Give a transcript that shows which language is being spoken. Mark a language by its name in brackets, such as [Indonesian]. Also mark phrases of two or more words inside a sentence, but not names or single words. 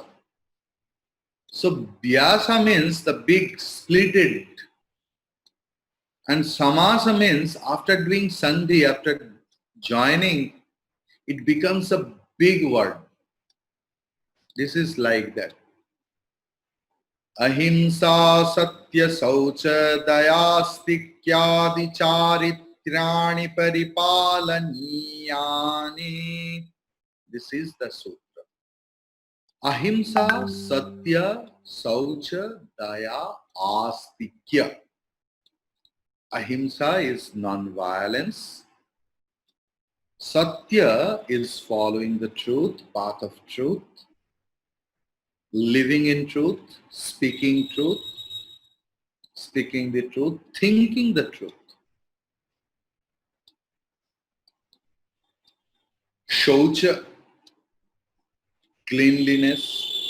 [English] So Vyasa means the big splitted, and Samasa means after doing Sandhi, after joining, it becomes a big word. This is like that. [Sanskrit] Ahimsa satya saucha dayastikyadi charitrani paripalaniyani. [English] This is the sutra. [Sanskrit] Ahimsa satya saucha daya astikya. [English] Ahimsa is non-violence. Satya is following the truth, path of truth, living in truth, speaking the truth, thinking the truth. Shaucha, cleanliness.